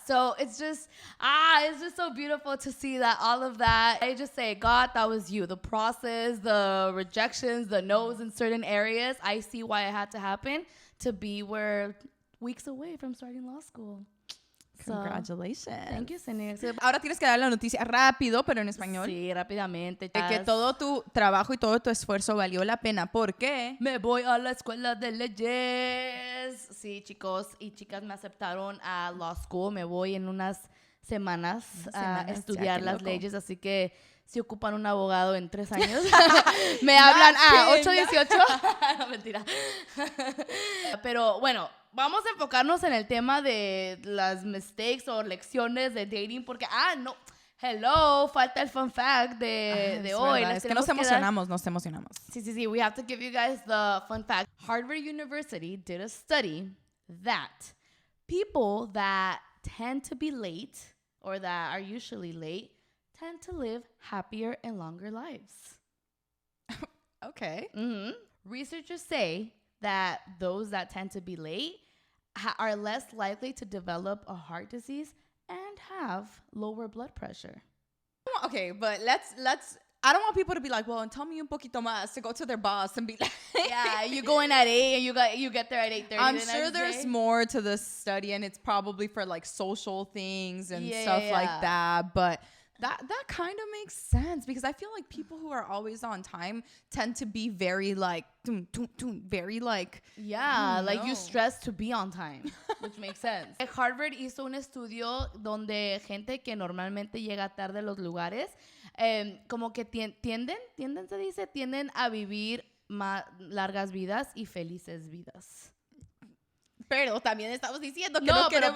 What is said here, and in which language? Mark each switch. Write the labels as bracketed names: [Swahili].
[English] So it's just so beautiful to see that all of that. I just say, God, that was you. The process, the rejections, the no's in certain areas. I see why it had to happen to be weeks away from starting law school. Congratulations. Thank you, Cindy. [Spanish] Ahora tienes que dar la noticia rápido, pero en español. Sí, rápidamente. De que todo tu trabajo y todo tu esfuerzo valió la pena. ¿Por qué? Me voy a la escuela de leyes. Sí, chicos y chicas, me aceptaron a law school. Me voy en unas semanas a estudiar las leyes, así que si ocupan un abogado en 3 años, me hablan a 818. No, mentira. Pero bueno, vamos a enfocarnos en el tema de las mistakes o lecciones de dating, porque, no, hello, falta el fun fact de hoy. Es que nos emocionamos. [English] Sí, we have to give you guys the fun fact. Harvard University did a study that people that tend to be late or that are usually late tend to live happier and longer lives. Okay. Mm-hmm. Researchers say that those that tend to be late are less likely to develop a heart disease and have lower blood pressure. Okay, but let's I don't want people to be like, well, tell me [Spanish] un poquito más, [English] to go to their boss and be like, yeah, you go in at 8 and you get there at 8:30. I'm sure there's more to this study, and it's probably for like social things and stuff like that. But that kind of makes sense, because I feel like people who are always on time tend to be very like, very like, like you stress to be on time, which makes sense. [Spanish] Harvard hizo un estudio donde gente que normalmente llega tarde a los lugares, como que tienden a vivir más largas vidas y felices vidas. Pero también estamos diciendo que no queremos...